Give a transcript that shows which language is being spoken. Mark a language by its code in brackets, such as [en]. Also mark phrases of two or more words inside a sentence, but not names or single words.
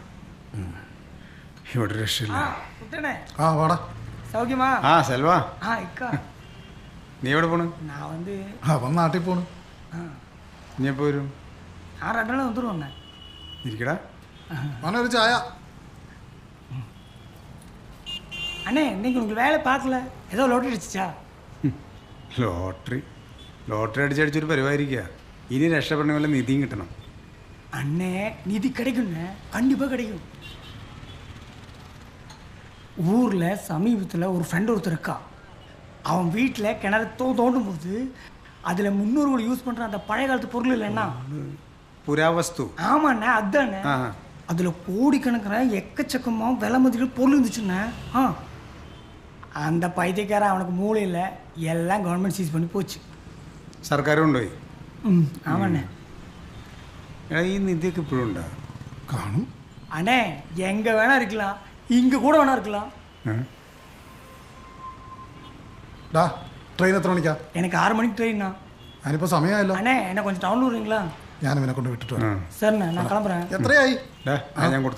[ml] ഇവിടെ രക്ഷയില്ല. ആ വാടാ. സൗഖ്യമാ? ആ സെൽവാ, നീ എവിടെ പോണ്? അവൻ നാട്ടിൽ പോണു. നീ എപ്പോ വരും? ഇരിക്കടാ. അവനൊരു ചായ. [ta] அண்ணே இன்னைக்கு உங்களுக்கு வேலை பார்க்கல, ஏதோ [ml] ലോട്ടറി അടിച്ചാ? ലോട്ടറി അടിച്ചടിച്ചൊരു പരിപാടിക്കുക. ഇനി രക്ഷപ്പെടണ വല്ല നിധിയും കിട്ടണം. [ta] அண்ணே நிதி கிடைக்கும்ண்ணே, கண்டிப்பாக கிடைக்கும். ஊரில் சமீபத்தில் ஒரு ஃப்ரெண்ட் ஒருத்தர் இருக்கா. அவன் வீட்டில் கிணறு தோண்டும் போது அதில் முன்னோர்கள் யூஸ் பண்ணுற அந்த பழைய காலத்து பொருள் இல்லைன்னா புராவஸ்து. ஆமாண்ணே, அதுதானே. அதில் கோடிக்கணக்கில் எக்கச்சக்கமாக விலை மதிக்கிற பொருள் இருந்துச்சுண்ணே. அந்த பைத்தியக்காரன் அவனுக்கு மூளையில் எல்லாம் [en] government seize [ta] பண்ணி போச்சு. [ml] സർക്കാരും കൊണ്ടുപോയി. [ta] ஆமாண்ணே. [ml] ഈ നിധിയൊക്കെ ഇപ്പോഴും ഉണ്ടാ? കാണും. [ta] அண்ணே எங்கே வேணா இருக்கலாம், இங்கே கூட வேணா இருக்கலாம். [ml] ട്രെയിൻ എത്ര മണിക്കാ? [ta] எனக்கு 6 மணிக்கு ட்ரெயின்னா. [ml] ഞാനിപ്പോൾ സമയമായല്ലോ. [ta] அண்ணே என்ன கொஞ்சம் டவுனில் விடுறீங்களா? [ml] ഞാൻ ഇവനെ കൊണ്ട് വിട്ടിട്ട് വരാം. [ta] சரிண்ணே, நான் கிளம்புறேன். [ml] എത്രയായി? ഞാൻ കൊടുത്തു.